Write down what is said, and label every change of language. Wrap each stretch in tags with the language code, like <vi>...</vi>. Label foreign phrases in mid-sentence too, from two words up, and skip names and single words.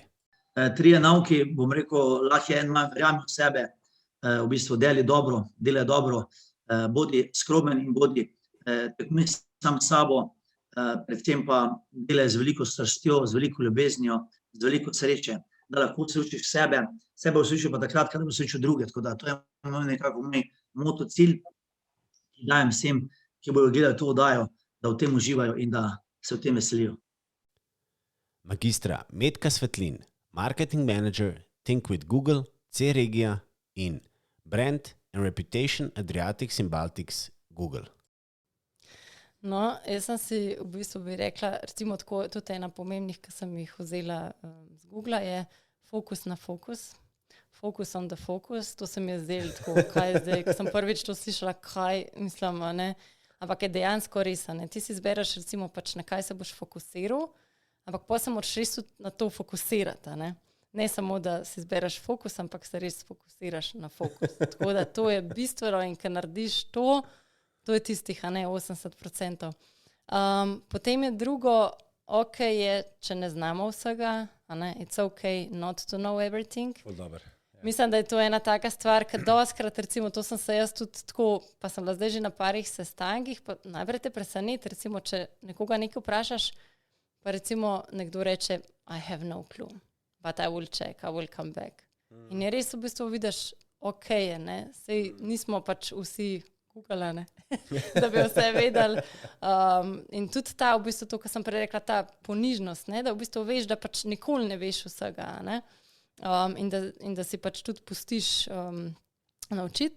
<sl>3 nauki, bom rekel, lahko je en manj, verjamem v sebe, v bistvu delaj dobro, bodi skromen in bodi tekmij sam s sabo, predvsem pa delaj z veliko strastjo, z veliko ljubeznijo, z veliko sreče, da lahko se učiš sebe uslišal pa takrat, kadar uslišal druge, tako da to je nekako moj moto, cilj, ki dajem vsem, ki bodo gledali to oddajo, da v tem uživajo in da se v tem veselijo. Magistra Metka Svetlin,</sl> <en>marketing manager, Think with Google, C-Regija in Brand and Reputation Adriatics in Baltics Google.</en> <sl>No, jaz sem si v bistvu bi rekla, recimo tako, tudi ena pomembnih, ki sem jih vzela z Google, je fokus na fokus.</sl> <en>Focus on the focus,</en> <sl>to se mi je zdelo tako, kaj je zdaj, ko sem prvič to slišala, kaj mislim, ne, ampak je dejansko res, ne, ti si izbereš recimo pač na kaj se boš fokusiral, ampak pa se moraš res na to fokusirati, ne samo, da si izbereš fokus, ampak se res fokusiraš na fokus. Tako da to je bistveno in ker narediš to je tistih, 80%. Potem je drugo, ok je, če ne znamo vsega,</sl> <en>it's ok not to know everything.</en> <sl>Dober. Mislim, da je to ena taka stvar, ker doskrat, recimo, to sem se jaz tudi tako, pa sem bila zdaj že na parih sestankih, pa najprej te preseneti, recimo, če nekoga nekaj vprašaš, pa recimo nekdo reče,</sl> <en>I have no clue, but I will check, I will come back.</en> <sl>In je res v bistvu vidiš, ok je, sej nismo pač vsi Google, da bi vse vedeli. In tudi ta, v bistvu to, kar sem prej rekla, ta ponižnost, da v bistvu veš, da pač nikoli ne veš vsega, in da si pač tudi pustiš naučiti.</sl>